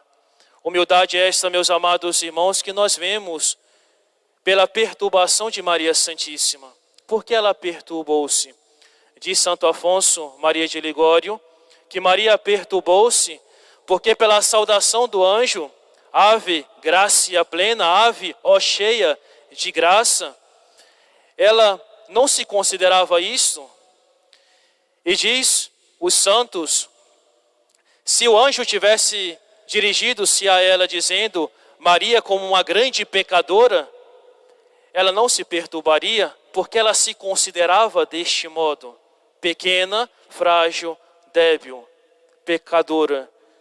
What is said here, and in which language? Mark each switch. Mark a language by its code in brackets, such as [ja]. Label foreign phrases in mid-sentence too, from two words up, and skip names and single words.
[pt] Humildade é esta, meus amados irmãos, que nós vemos pela perturbação de Maria Santíssima. Por que ela perturbou-se? Diz Santo Afonso Maria de Ligório, que Maria perturbou-se porque pela saudação do anjo, [la] ave, gracia plena, ave, [pt] ó cheia de graça, ela não se considerava isto. E diz os santos, se o anjo tivesse dirigido-se a ela dizendo, Maria como uma grande pecadora, ela não se perturbaria, porque ela se considerava deste modo, pequena, frágil, débil, pecadora.